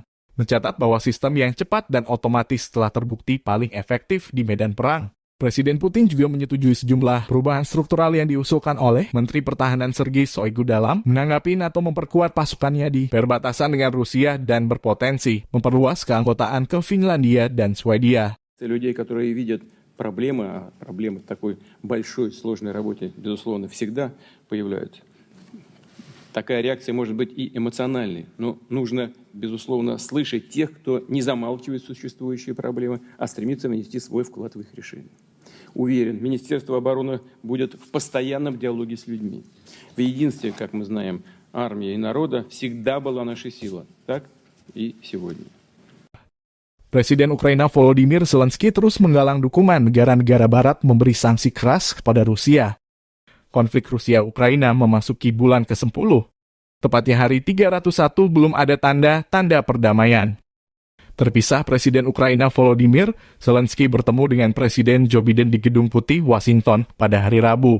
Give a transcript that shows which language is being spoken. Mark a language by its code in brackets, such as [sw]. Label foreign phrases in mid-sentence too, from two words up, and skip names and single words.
[id] Mencatat bahwa sistem yang cepat dan otomatis telah terbukti paling efektif di medan perang. Presiden Putin juga menyetujui sejumlah perubahan struktural yang diusulkan oleh Menteri Pertahanan Sergei Shoigu dalam menanggapi NATO memperkuat pasukannya di perbatasan dengan Rusia dan berpotensi memperluas keanggotaan ke Finlandia dan Swedia. [ru] Проблемы в такой большой, сложной работе, безусловно, всегда появляются. Такая реакция может быть и эмоциональной, но нужно, безусловно, слышать тех, кто не замалчивает существующие проблемы, а стремится внести свой вклад в их решение. Уверен, Министерство обороны будет в постоянном диалоге с людьми. В единстве, как мы знаем, армия и народа всегда была нашей силой, так и сегодня. [id] Presiden Ukraina Volodymyr Zelensky terus menggalang dukungan negara-negara barat memberi sanksi keras kepada Rusia. Konflik Rusia-Ukraina memasuki bulan ke-10. Tepatnya hari 301 belum ada tanda-tanda perdamaian. Terpisah, Presiden Ukraina Volodymyr Zelensky bertemu dengan Presiden Joe Biden di Gedung Putih, Washington pada hari Rabu.